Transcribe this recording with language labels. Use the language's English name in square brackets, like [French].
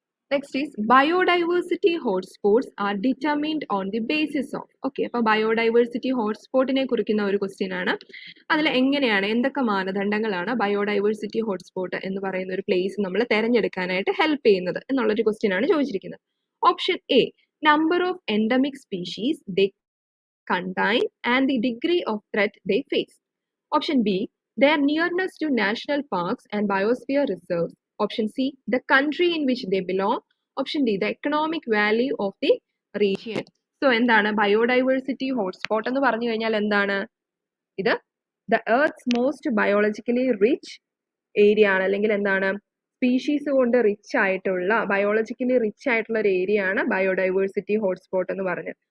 [English] Next is biodiversity hotspots are determined on the basis of. [Malayalam] Okay, അപ്പോൾ biodiversity ഹോട്ട്സ്പോട്ടിനെ കുറിക്കുന്ന ഒരു question ആണ്. അതിൽ എങ്ങനെയാണ് എന്തൊക്കെ മാനദണ്ഡങ്ങളാണ് ബയോഡൈവേഴ്സിറ്റി ഹോട്ട്സ്പോട്ട് എന്ന് പറയുന്ന ഒരു പ്ലേസ് നമ്മൾ തിരഞ്ഞെടുക്കാനായിട്ട് ഹെൽപ്പ് ചെയ്യുന്നത് എന്നുള്ളൊരു ക്വസ്റ്റ്യൻ ആണ് ചോദിച്ചിരിക്കുന്നത്. [English] Option A number of endemic species they contain and the degree of threat they face. Option B their nearness to national parks and biosphere reserves. Option C the country in which they belong. Option D the economic value of the region. [Malayalam] So എന്താണ് biodiversity hotspot എന്ന് പറഞ്ഞു കഴിഞ്ഞാൽ എന്താണ്? ഇത് [English] the earth most biologically rich area [Malayalam] ആണ്, അല്ലെങ്കിൽ എന്താണ് species കൊണ്ട് റിച്ച് ആയിട്ടുള്ള ബയോളജിക്കലി റിച്ച് ആയിട്ടുള്ള ഒരു ഏരിയ ആണ് ബയോഡൈവേഴ്സിറ്റി ഹോട്ട്സ്പോട്ട് എന്ന് പറഞ്ഞത്.